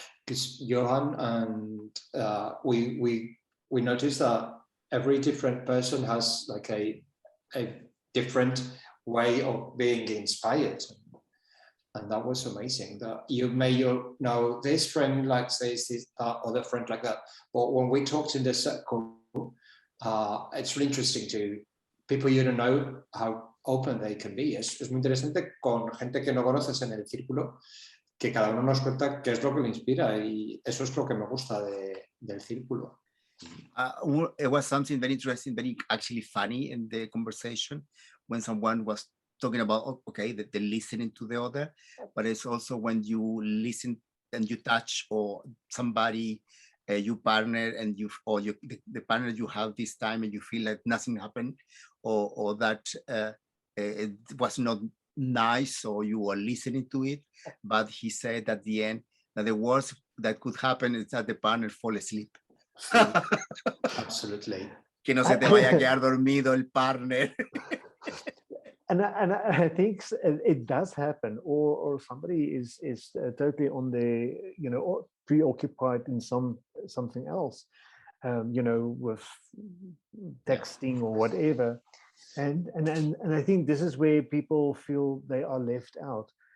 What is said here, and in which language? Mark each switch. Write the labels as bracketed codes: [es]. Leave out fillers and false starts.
[en] Because Johan and we noticed that every different person has like a different way of being inspired, and that was amazing. That you may know this friend likes this that other friend like that, but when we talked in the circle, it's really interesting to people you don't know how open they can be. [es] Es muy interesante con gente que no conoces en el círculo, que cada uno nos cuenta qué es lo que le inspira, y eso es lo que me gusta del círculo. [en] It was something very interesting, very actually funny in the conversation when someone was talking about, okay, the listening to the other, but it's also when you listen and you touch or somebody, you partner and you, or you, the partner you have this time and you feel like nothing happened or that it was not nice or you were listening to it, but he said at the end that the worst that could happen is that the partner fall asleep. Absolutely. [es] Que no se te vaya a quedar dormido el partner. [en] And I think it does happen, or somebody is totally on the, or preoccupied in something else, with texting or whatever, and I think this is where people feel they are left out.